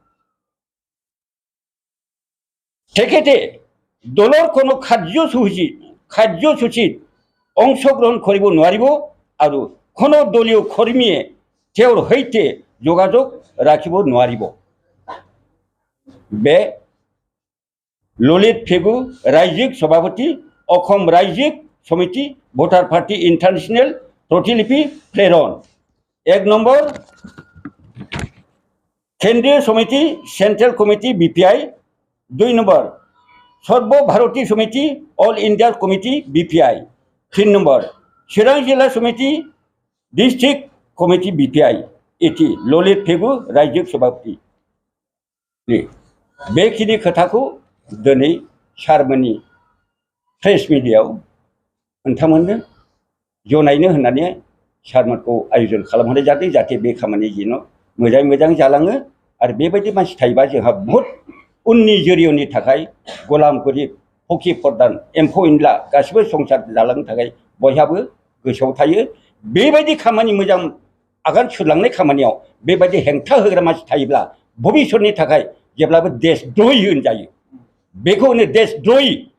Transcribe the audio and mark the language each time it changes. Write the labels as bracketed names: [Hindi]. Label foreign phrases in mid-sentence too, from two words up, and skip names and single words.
[Assamese] তেখেতে দলৰ কোনো কাৰ্যসূচীত অংশগ্ৰহণ কৰিব নোৱাৰিব আৰু কোনো দলীয় কৰ্মীয়ে তেওঁৰ সৈতে যোগাযোগ ৰাখিব নোৱাৰিব। [Bodo] बे ललित पेगु रायजिक सभापति अखम रायजिक समिति भटार पार्टी इंटरनेशनल प्रतिलिपि प्रेरण। 1 नम्बर केंद्रीय समिति [English] central committee [Bodo] बीपीआई। 2 नम्बर सर्वभारतीय समिति [English] All India Committee [Bodo] बीपीआई। 3 नम्बर चिरां जिला समिति [English] district committee [Bodo] बीपीआई। इति ललित पेगु रायजिक सभापति। बेखिनि खोथाखौ दिनै सारमोननि प्रेस मिडियायाव नोंथांमोननो जनायनो होननानै सारमोनखौ आयोजन खालामहरनाय जादों जाहाथे बे खामानि जेन' मोजाङै मोजां जालाङो आरो बेबायदि मानसि थायोबा जोंहा बहुद उननि जोरियनि थाखाय गलाम गरिब फखि फरदान एम्फौ एनला गासिबो संसार जालांनो थाखाय बयहाबो गोसोआव थायो बेबायदि खामानि मोजां आगान सुरलांनाय खामानियाव बेबायदि हेंथा होग्रा मानसि थायोब्ला भबिष्यतनि थाखाय जेब्लाबो देशद्रहि होनजायो बेखौ होनो देशद्रहि